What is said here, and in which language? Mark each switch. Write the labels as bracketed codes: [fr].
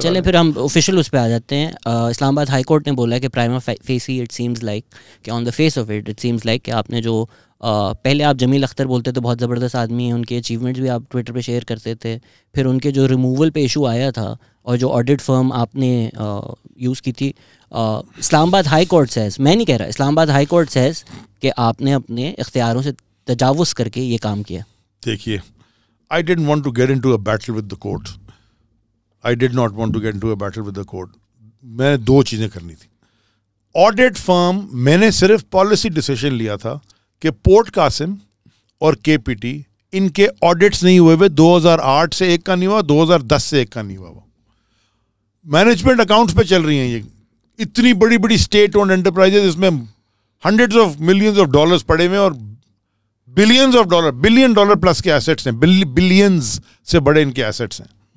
[ur] چلیں پھر ہم آفیشیل اس پہ آ جاتے ہیں. اسلام آباد ہائی کورٹ نے بولا ہے کہ [en] prima facie it seems like [ur] کہ [en] on the face of it seems like [ur] کہ آپ نے جو پہلے آپ جمیل اختر بولتے تھے بہت زبردست آدمی ہیں, ان کے اچیومنٹس بھی آپ ٹویٹر پہ شیئر کرتے تھے. پھر ان کے جو ریموول پہ ایشو آیا تھا اور جو آڈٹ فرم آپ نے یوز کی تھی, اسلام آباد ہائی کورٹ سیز, میں نہیں کہہ رہا, اسلام آباد ہائی کورٹ سیز کہ آپ نے اپنے اختیاروں سے تجاوز کر کے یہ کام کیا. [en] دیکھیے, I didn't want to get into a battle with the court. I did not want to get into a battle with the court. [ur] میں 2 چیزیں کرنی تھی. آڈٹ فرم میں نے صرف پالیسی ڈیسیشن لیا تھا کہ پورٹ قاسم اور KPT ان کے آڈٹس نہیں ہوئے ہوئے, 2008 سے ایک کا نہیں ہوا, 2010 سے ایک کا نہیں ہوا. مینجمنٹ اکاؤنٹس پہ چل رہی ہیں یہ اتنی بڑی بڑی اسٹیٹ اونڈ انٹرپرائزز, اس میں hundreds of millions of dollars پڑے ہوئے اور billions of dollar, $1 billion plus کے ایسٹس ہیں, بلینز سے بڑے ان کے ایسٹس ہیں.